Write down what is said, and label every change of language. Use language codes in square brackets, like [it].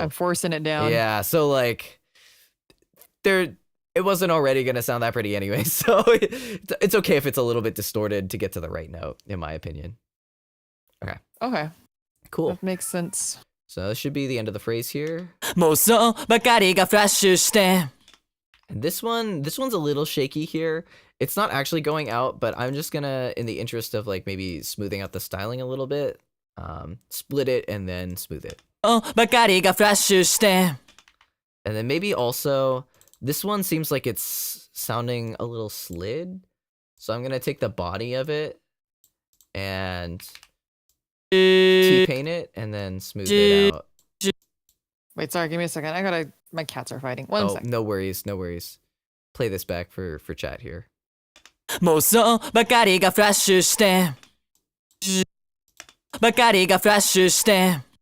[en] I'm forcing it down. Yeah, so like it wasn't already gonna sound that pretty anyway, so it's okay if it's a little bit distorted to get to the right note, in my opinion. Okay. Cool. That makes sense. So this should be the end of the phrase here. [ja] 妄想ばかりがフラッシュして [en] And this one's a little shaky here. It's not actually going out, but I'm just gonna, in the interest of like maybe smoothing out the styling a little bit, split it and then smooth it. [ja] ばかりがフラッシュして [en] And then maybe also, this one seems like it's sounding a little slid. So I'm gonna take the body of it and T-paint it and then smooth it out. Wait, sorry, give me a second. My cats are fighting. One Oh, second. no worries. Play this back for chat here. [ja] 妄想ばかりがフラッシュしてばかりがフラッシュして